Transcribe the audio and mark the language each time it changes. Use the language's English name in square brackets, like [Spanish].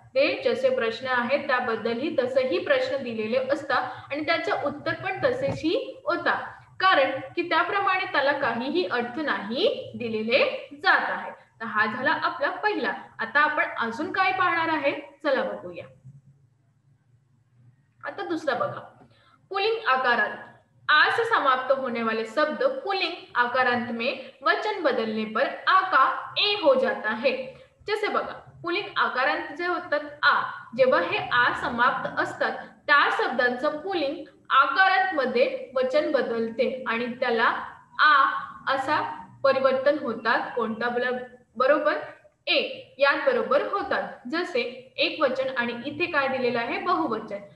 [Marathi] ते जसे प्रश्न आहेत त्याबद्दलही तसेही प्रश्न दिलेले असतात आणि त्याचं उत्तर पण तसेही होता, कारण की त्याप्रमाणे त्याला काहीही अर्थ नाही दिलेले जात आहे. तर हा झाला आपला पहिला. आता आपण अजून काय पाहणार आहे? चला बघूया. [Hindi] आता दूसरा बघा, पुल्लिंग आकारांत आ से समाप्त होने वाले शब्द पुल्लिंग आकारांत में वचन बदलने पर आ का ए हो जाता है. [Marathi] जसे बघा, पुल्लिंग आकारांत जे होतात आ, जेव्हा हे आ समाप्त असतात त्या शब्दांचं पुल्लिंग आकारांत मध्ये वचन बदलते आणि त्याला आ असा परिवर्तन होतात. कोणता? बरोबर, ए यात बरोबर होतात. जसे एक वचन आणि इथे काय दिलेलं आहे? बहुवचन.